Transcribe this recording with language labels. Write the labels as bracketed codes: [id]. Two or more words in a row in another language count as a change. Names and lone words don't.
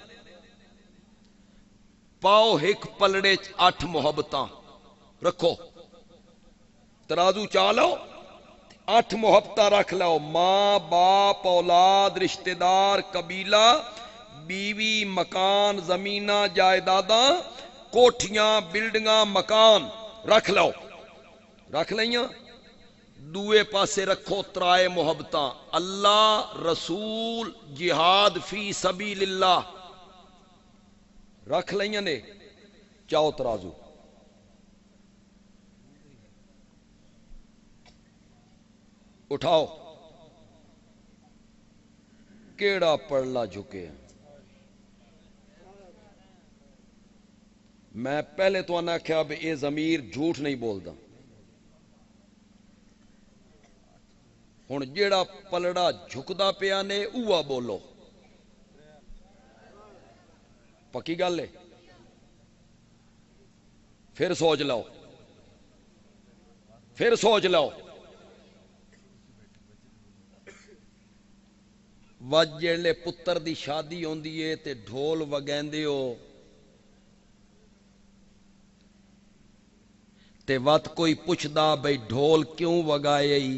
[pa] پاؤ ایک پلڑے 8 محبتاں رکھو، ترازو چالو 8 محبتاں رکھ لو، ماں باپ، اولاد، رشتہ دار، قبیلہ، بیوی، مکان، زمیناں، جائیداداں، کوٹھیاں، بلڈنگاں، مکان رکھ لو، رکھ لئیاں۔ دوے پاسے رکھو 3 محبتاں، اللہ، رسول، [ar] جہاد فی سبیل اللہ، [pa] رکھ لئیاں نے۔ چاؤ ترازو، اٹھاؤ، کیڑا پڑلا جھکے۔ میں پہلے تو آنا کیا بھی اے ضمیر جھوٹ نہیں بولدا، ہن جیڑا پلڑا جھکدا پیا نے اوہ بولو، پکی گل ہے؟ پھر سوچ لو، پھر سوچ لو۔ وج جیڑے پتر دی شادی ہوندی ہے تے ڈھول وگیندے ہو تے وت کوئی پوچھدا بھئی ڈھول کیوں وگائے؟